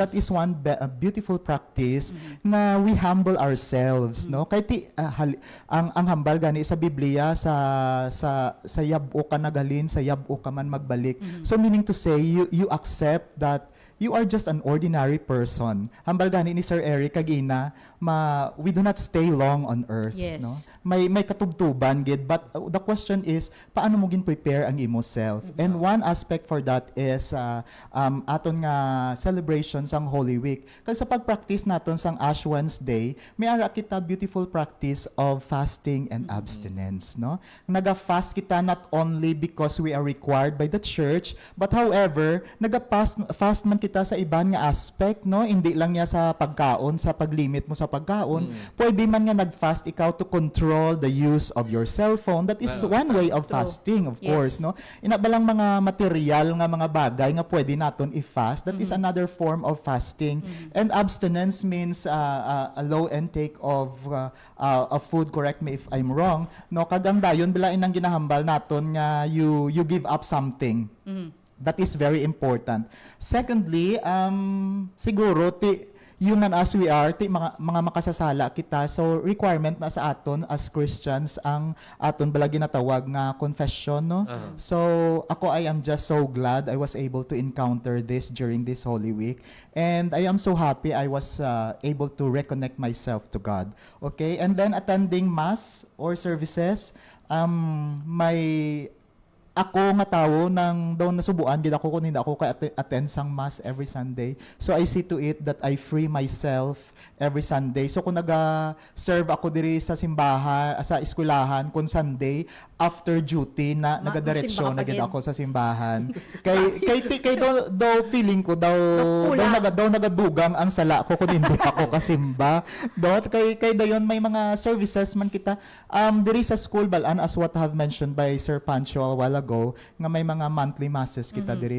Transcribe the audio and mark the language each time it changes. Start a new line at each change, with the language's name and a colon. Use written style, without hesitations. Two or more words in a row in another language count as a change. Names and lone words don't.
English: That is one beautiful practice nga we humble ourselves, no?
Hiligaynon: Kay ang hambal gani sa Biblia sa yab-o ka nagalin, sa yab-o ka man magbalik.
English: So meaning to say you accept that you are just an ordinary person.
Hiligaynon: Hambal gani ni Sir Eric kagina,
English: we do not stay long on earth, no?
Hiligaynon: May katubtuban gid,
English: but the question is
Hiligaynon: paano mo gin prepare ang imo self?
English: And one aspect for that is
Hiligaynon: aton nga
English: celebration sang Holy Week.
Hiligaynon: Kag sa pagpractice naton sang Ash Wednesday, may ara kita
English: beautiful practice of fasting and abstinence,
Hiligaynon: no? Naga-fast kita
English: not only because we are required by the church, but however,
Hiligaynon: fast man kita sa iban nga aspect, no? Hindi lang niya sa pagkaon, sa paglimit mo sa pagkaon. Pwede man nga nag-fast ikaw
English: to control the use of your cell phone. That is one way of fasting, of course, no?
Hiligaynon: Inabalang mga material nga mga bagay nga pwede naton i-fast.
English: That is another form of fasting. And abstinence means a low intake of food. Correct me if I'm wrong.
Hiligaynon: No, kagang dayon bila inang ginahambal naton nga
English: you give up something. That is very important. Secondly, siguro human as we are,
Hiligaynon: mga makasasala kita. So requirement na sa aton
English: as Christians
Hiligaynon: ang aton bala ginatawag nga confession, no? So ako,
English: I am just so glad I was able to encounter this during this Holy Week, and I am so happy I was able to reconnect myself to God. Okay, and then attending mass or services,
Hiligaynon: may ako nga tawo nang daw nasubuan gid ako kung hindi ako attend sang
English: mass every Sunday. So I see to it that I free myself every Sunday.
Hiligaynon: So kung naga-serve ako diri sa simbahan, sa eskwelahan kung Sunday,
English: after duty
Hiligaynon: na nagadiretso na gid ako sa simbahan. kay daw feeling ko daw nagadugang ang sala ko kung hindi ako kasimba. Daw kay dayon may mga services man kita diri sa school balan,
English: as what have mentioned by Sir Pancho a while ago,
Hiligaynon: nga may mga
English: monthly masses
Hiligaynon: kita diri.